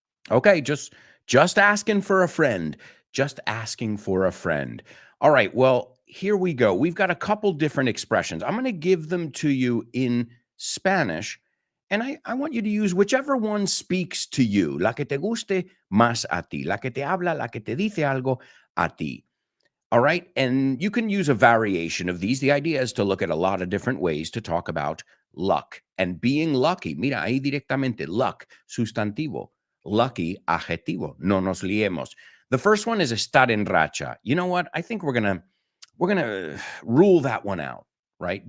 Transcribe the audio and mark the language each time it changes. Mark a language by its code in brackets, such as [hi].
[en] Okay, just asking for a friend. Just asking for a friend. All right, well, here we go. We've got a couple different expressions. I'm going to give them to you in Spanish, and I want you to use whichever one speaks to you. [es] La que te guste más a ti. La que te habla, la que te dice algo a ti. [en] All right. And you can use a variation of these. The idea is to look at a lot of different ways to talk about luck and being lucky. [es] Mira, ahí directamente, luck, sustantivo. Lucky, adjetivo. No nos liemos. [en] The first one is [es] estar en racha. [en] You know what? I think we're gonna rule that one out, right?